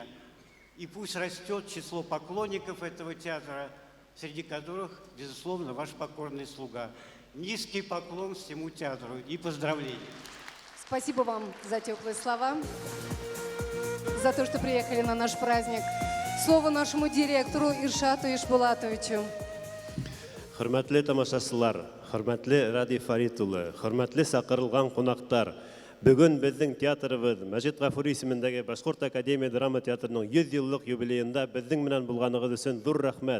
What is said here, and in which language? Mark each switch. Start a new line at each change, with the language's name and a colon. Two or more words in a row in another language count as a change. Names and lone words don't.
Russian: И пусть растет число поклонников этого театра, среди которых, безусловно, ваш покорный слуга. Низкий поклон всему театру и поздравления. Спасибо вам за теплые слова, за то, что приехали на наш праздник. Слово нашему директору Иршату Ишбулатовичу.
Bashkir: Хөрмәтле тамашачылар, хөрмәтле Ради Фарит улы, хөрмәтле сакырылган кунактар. Бүген безнең театрыбыз Мәҗит Гафури исемендәге Башкорт академия драма театрының 100 еллык юбилеенда безнең менән булганыгыз өчен зур рәхмәт.